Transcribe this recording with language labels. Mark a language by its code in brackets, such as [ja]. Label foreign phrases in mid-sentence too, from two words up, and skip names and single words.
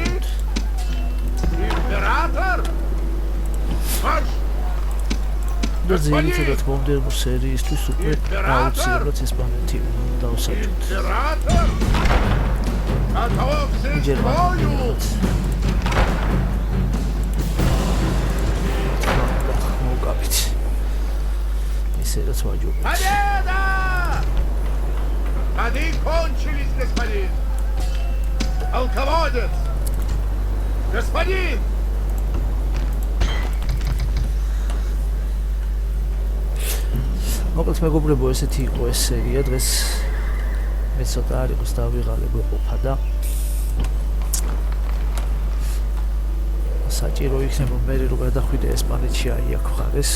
[ru] Император! Марш! [ka] Ძირითადად მომდევნო სერიისთვის უკვე აუცილებლად ესპანეთი დავსაჯოთ. [ru] Император! Готовься к бою! [ka] მოვკავით. ისე რაც ვაჯობთ. [ru] Победа! Они кончились, господин! Полководец! Господин! [ka] მოკლედ მეგობრებო, ესეთი იყო ეს სერია. დღეს მე ცოტა არ იყოს დავიღალე გვეყოფა და საჭირო იქნება მე რომ გადახვიდე ესპანეთში აი აქ ხარეს.